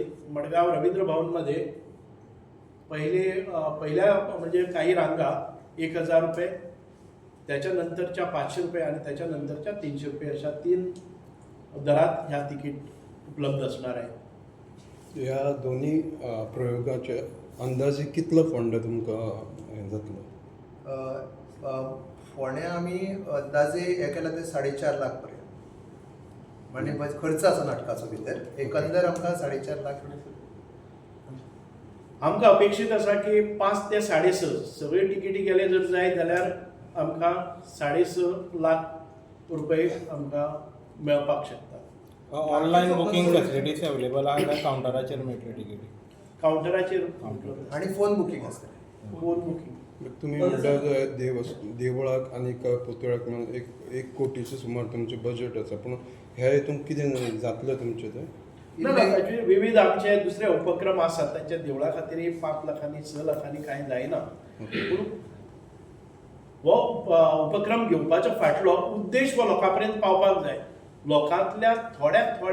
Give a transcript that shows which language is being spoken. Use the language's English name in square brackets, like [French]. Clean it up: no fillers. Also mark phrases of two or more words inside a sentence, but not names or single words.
[Marathi] मडगाव रवींद्र भवनमध्ये पहिल्या म्हणजे काही रांगा 1000 रुपये, त्याच्यानंतरच्या 500 रुपये आणि त्याच्यानंतरच्या 300 रुपये अशा 3 दरात ह्या तिकीट उपलब्ध असणार आहे. [Konkani] ह्या दोन्ही प्रयोगाचे अंदाजे कितलं फंड तुमकां जातलो? फोण्या आम्ही अंदाजे हे केला ते 4.5 लाख पर्यंत म्हणजे खर्च आसा नाटकाचो भितर एकंदर आमकां 4.5 लाख. आमकां अपेक्षीत आसा की 5 ते 6.5 सगळे तिकेटी गेले जर जाय जाल्यार आमकां 6.5 लाख रुपये आमकां मेळपाक शकता. [English] online booking facilities available [Marathi] आहे का? [Konkani] काउंटराचेर मेळटली तिकेटी? काउंटराचेर [Marathi] आणि [English] phone booking [Marathi] असतं. [English] phone booking. [Konkani] तुम्ही म्हणटा देवळाक आनी पुतळ्याक म्हणून 1 कोटीचे सुमार तुमचे बजेट आसा, पूण ह्या हितून कितें जातलें तुमचें तें? ना विविध आमचे दुसरे उपक्रम आसात त्यांच्या देवळा खातीर 5 लाखांनी 6 लाखांनी कांय जायना. पूण हो उपक्रम घेवपाचो फाटलो उद्देश हो लोकां पर्यंत पावपाक जाय.